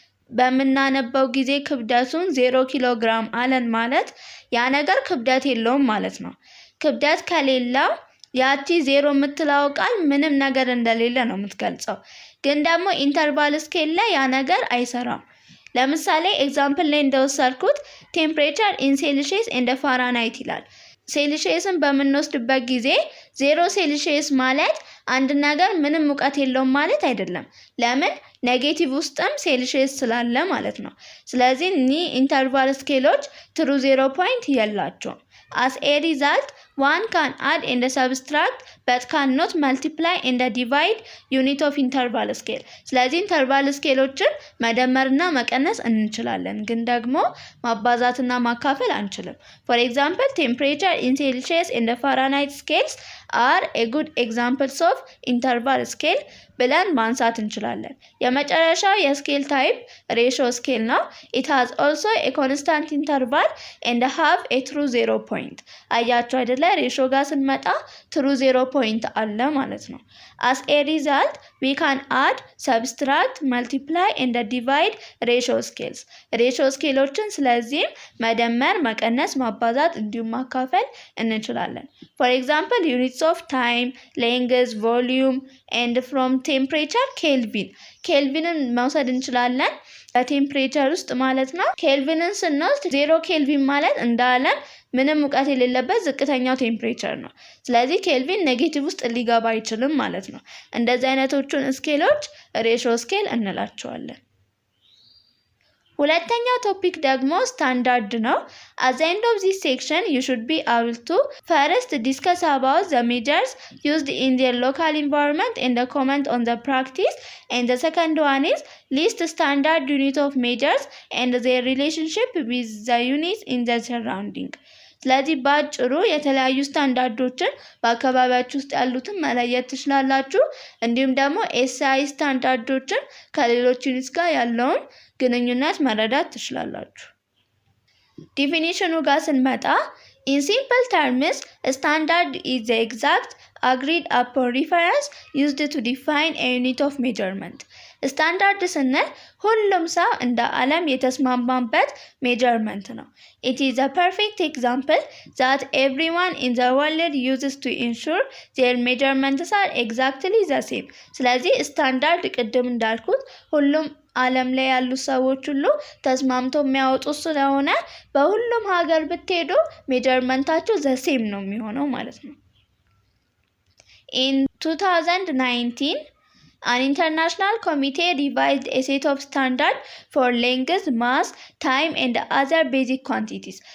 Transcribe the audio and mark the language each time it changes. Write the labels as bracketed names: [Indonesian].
[Amharic] በምናነበው ጊዜ ክብደቱን 0 ኪሎ ግራም አለን ማለት ያ ነገር ክብደት የለውም ማለት ነው። ክብደት ከሌለው ያቺ 0 የምትለው ቃል ምንም ነገር እንደሌለ ነው የምትገልጸው። ግን ደግሞ ኢንተርቫል ስኬል ላይ ያ ነገር አይሰራም። ለምሳሌ ኤግዛምፕል ላይ እንደወሰድኩት ቴምፕሬቸር ኢን ሴልሺየስ ኤንድ ፋራናይት ይላል። ሴልሺየስን በምንወስድበት ጊዜ 0 ሴልሺየስ ማለት አንድ ነገር ምንም ሙቀት የለውም ማለት አይደለም። ለምን? ኔጌቲቭ ውስጥም ሴልሺየስ ስላለ ማለት ነው። ስለዚህ እኒህ ኢንተርቫል ስኬሎች ትሩ ዜሮ ፖይንት የላቸውም። [English] As a result, one can add and subtract but cannot multiply and divide unit of interval scale. [Amharic] ስለዚህ ኢንተርቫል ስኬሎችን መደመርና መቀነስ እንችላለን፣ ግን ደግሞ ማባዛትና ማካፈል አንችልም። [English] For example, temperature in Celsius and Fahrenheit scales are a good examples of interval scale [Amharic] ብለን ማንሳት እንችላለን። የመጨረሻው የስኬል ታይፕ ሬሽዮ ስኬል ነው። [English] It has also a constant interval and have a true zero point. [Amharic] አያችሁ አይደለ? ሬሽዮ ጋር ስንመጣ ትሩ ዜሮ ፖይንት አለ ማለት ነው። [English] As a result, we can add, subtract, multiply and divide ratio scales. [Amharic] ሬሽዮ ስኬሎችን ስለዚህም መደመር፣ መቀነስ፣ ማባዛት እንዲሁም ማካፈል እንችላለን። [English] For example, units of time, length, volume and from temperature Kelvin. [Amharic] ኬልቪንን መውሰድ እንችላለን በቴምፕሬቸር ውስጥ ማለት ነው። ኬልቪንን ስንወስድ 0 ኬልቪን ማለት እንደ ዓለም ምንም ሙቀት የሌለበት ዝቅተኛው ቴምፕሬቸር ነው። ስለዚህ ኬልቪን ኔጌቲቭ ውስጥ ሊገባ አይችልም ማለት ነው። እንደዚህ አይነቶቹን ስኬሎች ሬሽዮ ስኬል እንላቸዋለን። ሁለተኛው ቶፒክ ደግሞ ስታንዳርድ ነው። [English] At the end of this section, you should be able to first discuss about the measures used in their local environment and comment on the practice. And the second one is list standard unit of measures and their relationship with the units in the surrounding. [Amharic] ስለዚህ ባጭሩ የተለያዩ ስታንዳርዶችን በአካባቢያችሁ ውስጥ ያሉትን መለየት ትችላላችሁ። እንዲሁም ደግሞ ኤስአይ ስታንዳርዶችን ከሌሎች ዩኒትስ ጋር ያለውን ግንኙነት መረዳት ትችላላችሁ። ዲፊኒሽኑ ጋር ስንመጣ [English] in simple terms, a standard is the exact agreed upon reference used to define a unit of measurement. [Amharic] ስታንዳርድ ስንል ሁሉም ሰው እንደ ዓለም የተስማማበት ሜጀርመንት ነው። [English] It is a perfect example that everyone in the world uses to ensure their measurements are exactly the same. [Amharic] ስለዚህ ስታንዳርድ ቅድም እንዳልኩት ሁሉም ዓለም ላይ ያሉ ሰዎች ሁሉ ተስማምተው የሚያወጡ ስለሆነ በሁሉም ሀገር ብትሄዱ ሜጀርመንታቸው ዘ ሴም ነው የሚሆነው ማለት ነው። [English] In 2019, an international committee revised a set of standards for length, mass, time and other basic quantities.